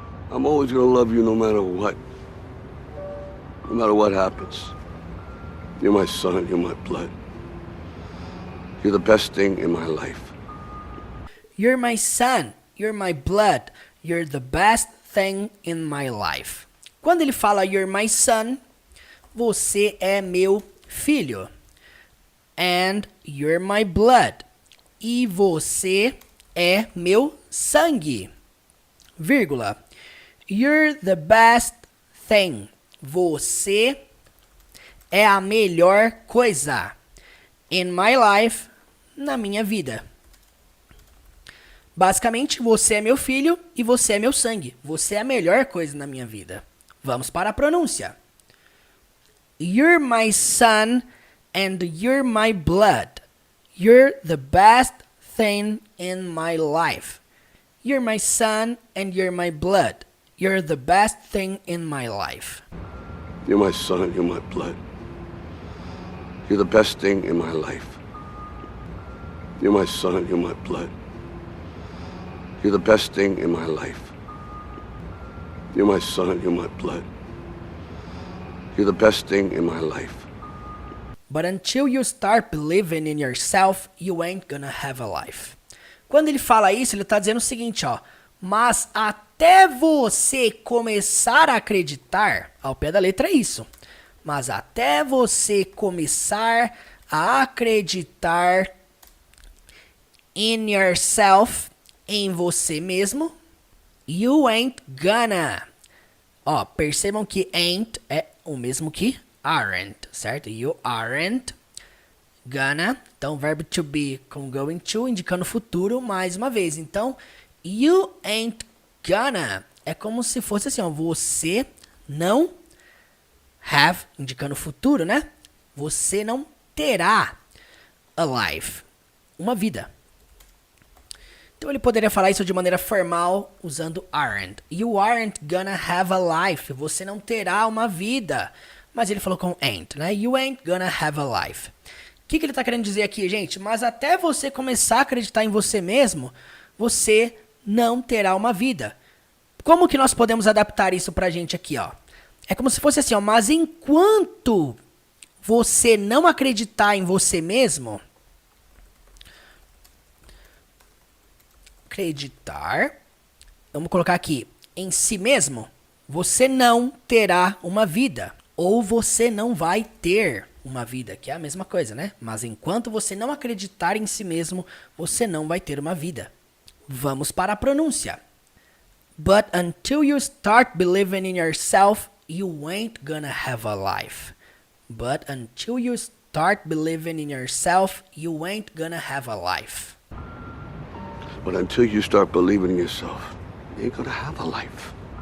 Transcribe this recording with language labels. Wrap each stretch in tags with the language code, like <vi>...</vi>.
<en>I'm always gonna love you no matter what. No matter what happens. You're my son, you're my blood. You're the best thing in my life. You're my son, you're my blood, you're the best thing in my life.</en> <pt>Quando ele fala</pt> <en>you're my son,</en> <pt>você é meu filho.</pt> <en>And you're my blood.</en> <pt>E você é meu sangue. Vírgula.</pt> <en>You're the best thing.</en> <pt>Você é a melhor coisa.</pt> <en>In my life,</en> <pt>na minha vida. Basicamente, você é meu filho e você é meu sangue. Você é a melhor coisa na minha vida. Vamos para a pronúncia.</pt> <en>You're my son and you're my blood. You're the best thing in my life. You're my son and you're my blood. You're the best thing in my life. You're my son, you're my blood. You're the best thing in my life. You're my son, you're my blood. You're the best thing in my life. You're my son, you're my blood. You're the best thing in my life. But until you start believing in yourself, you ain't gonna have a life.</en> <pt>Quando ele fala isso, ele está dizendo o seguinte, ó. Mas até você começar a acreditar, ao pé da letra é isso. Mas até você começar a acreditar</pt> <en>in yourself,</en> <pt>em você mesmo,</pt> <en>you ain't gonna.</en> <pt>Ó, percebam que ain't é o mesmo que aren't, certo?</pt> <en>You aren't gonna.</en> <pt>Então, verbo to be com going to, indicando futuro mais uma vez. Então,</pt> <en>you ain't gonna</en> <pt>é como se fosse assim, ó. Você não have, indicando futuro, né? Você não terá</pt> <en>a life,</en> <pt>uma vida. Então ele poderia falar isso de maneira formal usando aren't.</pt> <en>You aren't gonna have a life.</en> <pt>Você não terá uma vida. Mas ele falou com ain't, né?</pt> <en>You ain't gonna have a life.</en> <pt>O que ele está querendo dizer aqui, gente? Mas até você começar a acreditar em você mesmo, você não terá uma vida. Como que nós podemos adaptar isso pra gente aqui, ó? É como se fosse assim, ó. Mas enquanto você não acreditar em você mesmo, acreditar, vamos colocar aqui, em si mesmo, você não terá uma vida. Ou você não vai ter uma vida, que é a mesma coisa, né? Mas enquanto você não acreditar em si mesmo, você não vai ter uma vida. Vamos para a pronúncia.</pt> <en>But until you start believing in yourself, you ain't gonna have a life. But until you start believing in yourself, you ain't gonna have a life. But until you start believing in yourself, you ain't gonna have a life.</en>